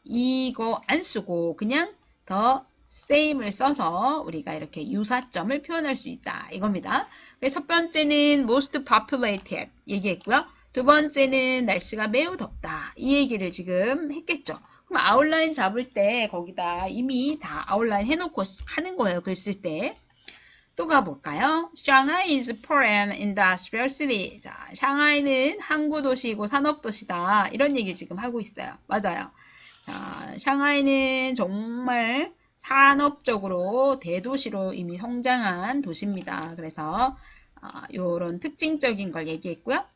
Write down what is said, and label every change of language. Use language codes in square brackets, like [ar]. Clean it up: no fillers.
[ko] 이거 안 쓰고 그냥 [en] the same [ko] 을 써서 우리가 이렇게 유사점을 표현할 수 있다. 이겁니다. 첫 번째는 [en] most populated [ko] 얘기했고요. 두 번째는 날씨가 매우 덥다. 이 얘기를 지금 했겠죠. 그럼 아웃라인 잡을 때 거기다 이미 다 아웃라인 해놓고 하는 거예요. 글 쓸 때. 또 가볼까요? [en] Shanghai is poor and industrial city. [ko] 자, 샹하이는 항구도시이고 산업도시다. 이런 얘기를 지금 하고 있어요. 맞아요. 자, 샹하이는 정말 산업적으로 대도시로 이미 성장한 도시입니다. 그래서 이런 특징적인 걸 얘기했고요.